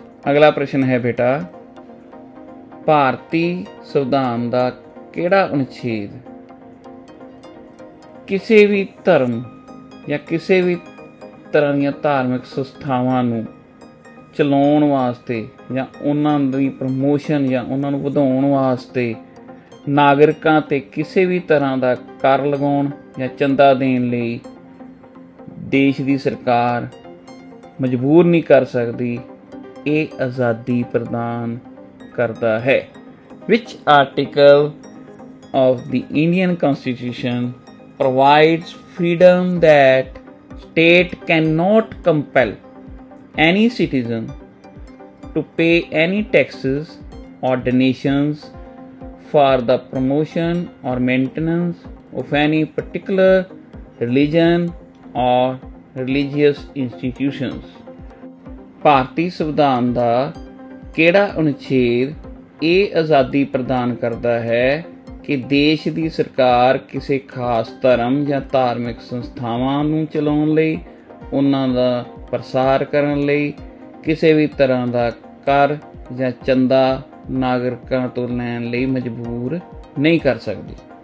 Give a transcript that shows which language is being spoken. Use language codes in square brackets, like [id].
[pa] ਅਗਲਾ ਪ੍ਰਸ਼ਨ ਹੈ ਬੇਟਾ, ਭਾਰਤੀ ਸੰਵਿਧਾਨ ਦਾ ਕਿਹੜਾ ਅਨੁਛੇਦ ਕਿਸੇ ਵੀ ਧਰਮ ਜਾਂ ਕਿਸੇ ਵੀ ਤਰ੍ਹਾਂ ਦੀਆਂ ਧਾਰਮਿਕ ਸੰਸਥਾਵਾਂ ਨੂੰ ਚਲਾਉਣ ਵਾਸਤੇ ਜਾਂ ਉਹਨਾਂ ਦੀ ਪ੍ਰਮੋਸ਼ਨ ਜਾਂ ਉਹਨਾਂ ਨੂੰ ਵਧਾਉਣ ਵਾਸਤੇ ਨਾਗਰਿਕਾਂ 'ਤੇ ਕਿਸੇ ਵੀ ਤਰ੍ਹਾਂ ਦਾ ਕਰ ਲਗਾਉਣ ਜਾਂ ਚੰਦਾ ਦੇਣ ਲਈ ਦੇਸ਼ ਦੀ ਸਰਕਾਰ ਮਜਬੂਰ ਨਹੀਂ ਕਰ ਸਕਦੀ? ਇਹ ਆਜ਼ਾਦੀ ਪ੍ਰਦਾਨ ਕਰਦਾ ਹੈ? [en] Which article of the Indian Constitution provides freedom that state cannot compel any citizen to pay any taxes or donations for the promotion or maintenance of any particular religion or religious institutions? [pa] ਭਾਰਤੀ ਸੰਵਿਧਾਨ ਦਾ ਕਿਹੜਾ ਅਨੁਛੇਦ ਇਹ ਆਜ਼ਾਦੀ ਪ੍ਰਦਾਨ ਕਰਦਾ ਹੈ ਕਿ ਦੇਸ਼ ਦੀ ਸਰਕਾਰ ਕਿਸੇ ਖਾਸ ਧਰਮ ਜਾਂ ਧਾਰਮਿਕ ਸੰਸਥਾਵਾਂ ਨੂੰ ਚਲਾਉਣ ਲਈ, ਉਹਨਾਂ ਦਾ ਪ੍ਰਸਾਰ ਕਰਨ ਲਈ ਕਿਸੇ ਵੀ ਤਰ੍ਹਾਂ ਦਾ ਕਰ ਜਾਂ ਚੰਦਾ ਨਾਗਰਿਕਾਂ ਤੋਂ ਲੈਣ ਲਈ ਮਜਬੂਰ ਨਹੀਂ ਕਰ ਸਕਦੀ?